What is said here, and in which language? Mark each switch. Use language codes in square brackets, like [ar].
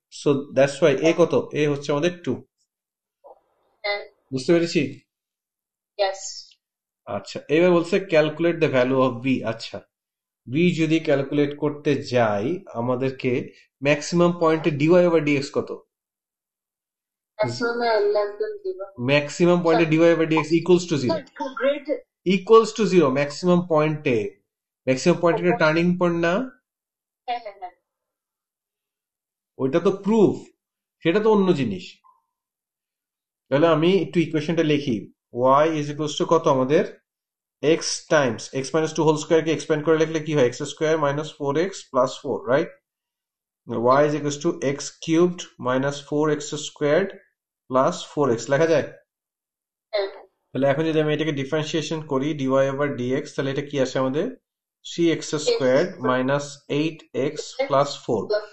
[en] So that's why a কত, [bn] a হচ্ছে আমাদের 2। [en] And [bn] বুঝতে পেরেছি? [en] yes. [bn] আচ্ছা, এবার বলছে [en] Calculate the value of B. [bn] আচ্ছা, বি যদি ক্যালকুলেট করতে যাই, আমাদেরকে ম্যাক্সিমাম পয়েন্টে ডিওয়াই ওভার ডিএক্স কত? [en] Maximum less than 0. [bn] ম্যাক্সিমাম পয়েন্টে dy over dx equals to 0, [en] Sir, great. [bn] Equals to 0 maximum পয়েন্টে। ম্যাক্সিমাম পয়েন্টের টার্নিং পয়েন্ট না, হ্যাঁ। ওইটা তো প্রুফ, সেটা তো অন্য জিনিস। তাহলে আমি একটু ইকুয়েশনটা লিখি, y ইজ ইকুয়ালস টু কত আমাদের, x Times x minus 2 whole square কে এক্সপ্যান্ড করে লিখলে কি হয়, x square minus 4x plus 4, right? [en] y is equals to x cubed minus 4x squared plus 4x [bn] লেখা যায়? তাহলে এখন যদি আমি এটাকে ডিফারেন্সিয়েশন করি dy over dx, তাহলে এটা কি আসে আমাদের [en] 3x squared minus 8x plus 4।